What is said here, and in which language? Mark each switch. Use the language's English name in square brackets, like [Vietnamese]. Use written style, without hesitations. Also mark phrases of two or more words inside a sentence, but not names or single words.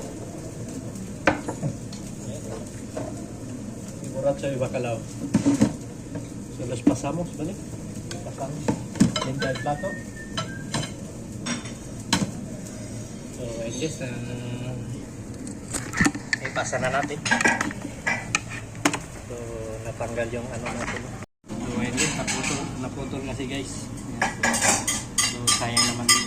[Spanish] Y borracho de bacalao. Se los pasamos, ¿vale? Pasamos. Limpia el plato. [Filipino] So, ayun guys, ipasa na natin. So, natanggal yung ano natin. So, ayun guys, naputol na si guys. Ayan. So, sayang naman din.